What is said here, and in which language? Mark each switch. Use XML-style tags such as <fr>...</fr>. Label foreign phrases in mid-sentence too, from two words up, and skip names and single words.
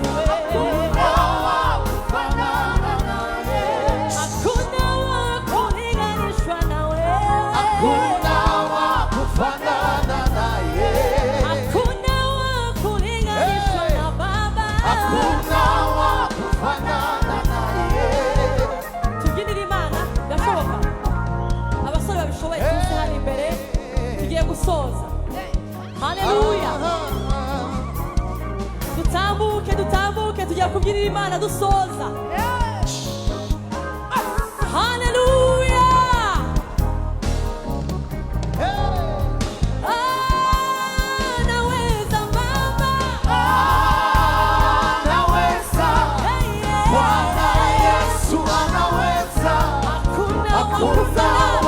<sw>Hakuna wa kufanana naye. Hakuna wa kulinganishwa nawe. hakuna wa kufanana naye. Hakuna wa kulinganishwa na Baba. Hakuna wa kufanana naye.</sw> <rw>Tubyinire Imana birashoboka. Abasore babishoboye tuze hano imbere tugiye gusoza. Haleluya. Dutambuke tugiye kubyinira Imana dusoza. Haleluya.</rw> <sw>Anaweza Baba. Anaweza, Bwana Yesu anaweza. Hakuna wa Hakuna kufanana.</sw>